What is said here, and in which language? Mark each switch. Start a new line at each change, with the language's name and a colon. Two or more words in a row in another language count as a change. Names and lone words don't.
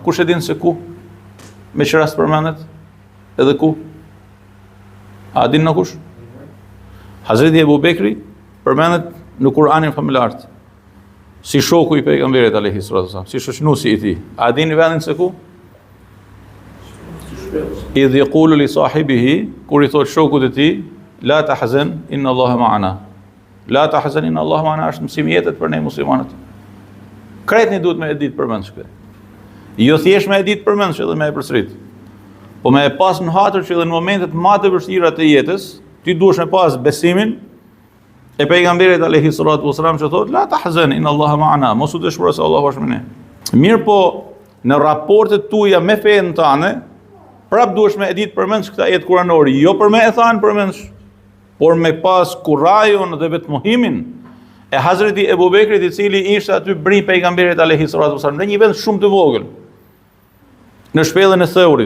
Albanian: Kush e din se ku? Me çfarë rast përmendet? Edhe ku? A din në kush? Hazreti Ebu Bekri përmendet në Kur'anin famullar si shoku i pejgamberit
Arabic: عليه الصلاة والسلام,
Albanian: si shoqënuesi i tij. A din vendin se ku?
Arabic: إذ يقول لصاحبه,
Albanian: kur i thot shokut të tij,
Arabic: لا تحزن إن الله معنا. لا تحزن إن الله معنا
Albanian: është mësim jetët për ne muslimanët. Kretni duhet me e ditë përmendsh këtë. Jo thjesht me e ditë përmendsh edhe me e përsërit. Po me e pas në hatër që edhe në momentet më të vështira të jetës, ti duhesh me pas besimin e pejgamberit
Arabic: عليه الصلاة والسلام
Albanian: që thotë
Arabic: لا تحزن إن الله معنا,
Albanian: mos u dëshpëro se Allahu është me ne. Mirë po, në raportet tuaja me fen tënde, prap duhesh me e ditë përmendsh këtë ajet kuranor, jo për me e thanë përmendsh, por me pas kurajon dhe vetmohimin e Hazreti Ebu Bekrit, i cili ishte aty bri pejgamberit
Arabic: عليه الصلاة والسلام
Albanian: në një vend shumë të vogël, në shpellën e Theurit.